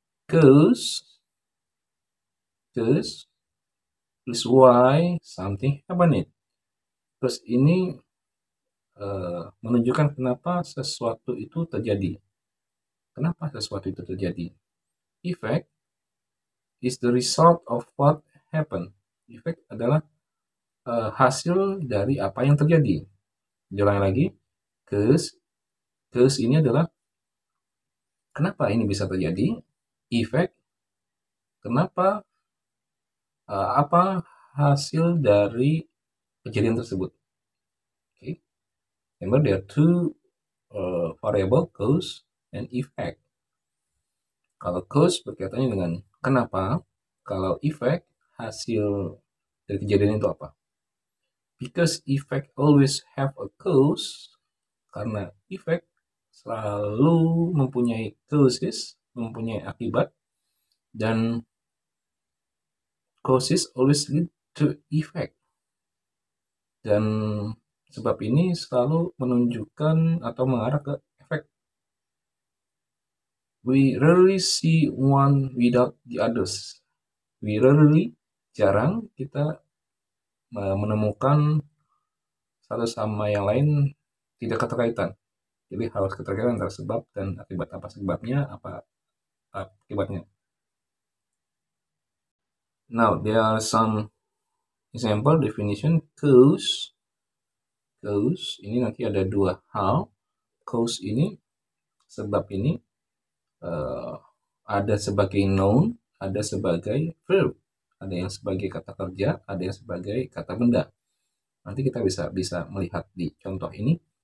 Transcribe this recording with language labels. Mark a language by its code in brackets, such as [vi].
[en] Cause is why something happened. [id] Terus ini menunjukkan kenapa sesuatu itu terjadi. Kenapa sesuatu itu terjadi? [en] Effect is the result of what happened. [id] Effect adalah hasil dari apa yang terjadi. Ulang lagi, cause ini adalah kenapa ini bisa terjadi. Effect, kenapa, apa hasil dari kejadian tersebut. [en] Okay. Remember there are two variable, cause and effect. [id] Kalau cause berkaitannya dengan kenapa, kalau effect hasil dari kejadian itu apa. [en] Because effect always have a cause, [id] karena effect selalu mempunyai causes, mempunyai akibat, dan [en] causes always lead to effect. [id] Dan sebab ini selalu menunjukkan atau mengarah ke efek. [en] We rarely see one without the others. We rarely, [id] jarang kita menemukan satu sama yang lain tidak keterkaitan. Jadi harus keterkaitan antara sebab dan akibat. Apa sebabnya, apa akibatnya. [en] Now there are some example definition. [id] Cause ini nanti ada dua hal. Cause ini, sebab ini ada sebagai noun, ada sebagai verb. Ada yang sebagai kata kerja, ada yang sebagai kata benda. Nanti kita bisa melihat di contoh ini.